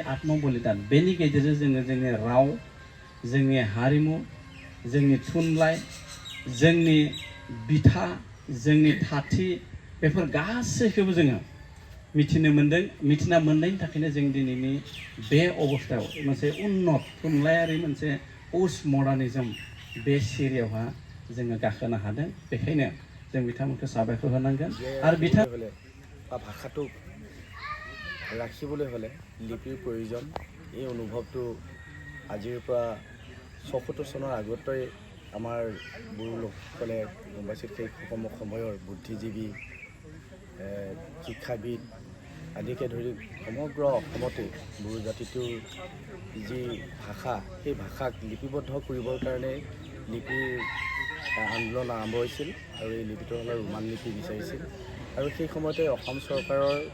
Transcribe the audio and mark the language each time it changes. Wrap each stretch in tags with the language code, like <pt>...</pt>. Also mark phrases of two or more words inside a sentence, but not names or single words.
<brx>आत्म बलिदान बेनि गेजेरजों जोङो जोंनि राव जोंनि हारिमु जोंनि थुनलाइ जोंनि बिथा जोंनि थाथि बेफोर गासैखौबो जोङो मिथिनो मोनदों मिथिना मोननायनि थाखायनो जों दिनैनि बे अबस्थायाव मोनसे उन्नत थुनलाइयारि मोनसे</brx> <en>post modernism</en> <brx>बे सिरियावहा जोङो गाखोनो हादों बेखायनो जों बिथांमोनखौ साबायखर होनांगोन आरो बिथां</brx> <as>भाषाটোক ৰাখিবলৈ হ'লে লিপিৰ প্ৰয়োজন এই অনুভৱটো আজিৰ পৰা ৭৪ চনৰ আগতেই আমাৰ বড়ো লোকসকলে গম পাইছিল সেই সময়ৰ বুদ্ধিজীৱী শিক্ষাবিদ আদিকে ধৰি সমগ্ৰ অসমতে বড়ো জাতিটোৰ যি ভাষা সেই ভাষাক লিপিবদ্ধ কৰিবৰ কাৰণে লিপিৰ আন্দোলন আৰম্ভ হৈছিল আৰু এই লিপিটো হ'লে ৰোমান লিপি বিচাৰিছিল আৰু সেই সময়তে অসম চৰকাৰৰ</as>